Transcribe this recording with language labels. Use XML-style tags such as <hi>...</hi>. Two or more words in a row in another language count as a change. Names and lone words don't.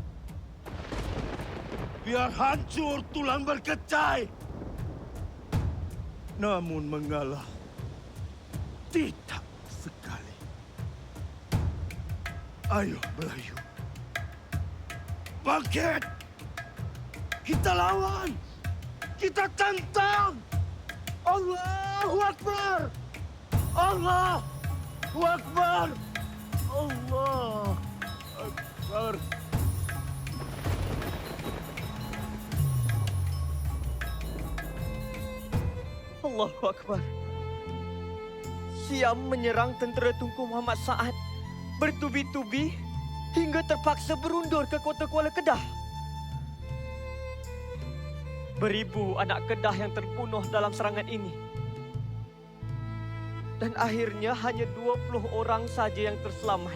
<ms>Biar hancur tulang berkecai. Namun mengalah tidak sekali. Ayo Melayu. Bangkit! Kita lawan! Kita tantang!</ms> <ar>Allahu Akbar! Allahu Akbar! Allahu Akbar! Allahu Akbar.</ar> <ms>Siam menyerang tentera Tunku Muhammad Saad bertubi-tubi hingga terpaksa berundur ke kota Kuala Kedah. Beribu anak Kedah yang terbunuh dalam serangan ini. Dan akhirnya hanya 20 orang saja yang terselamat.</ms>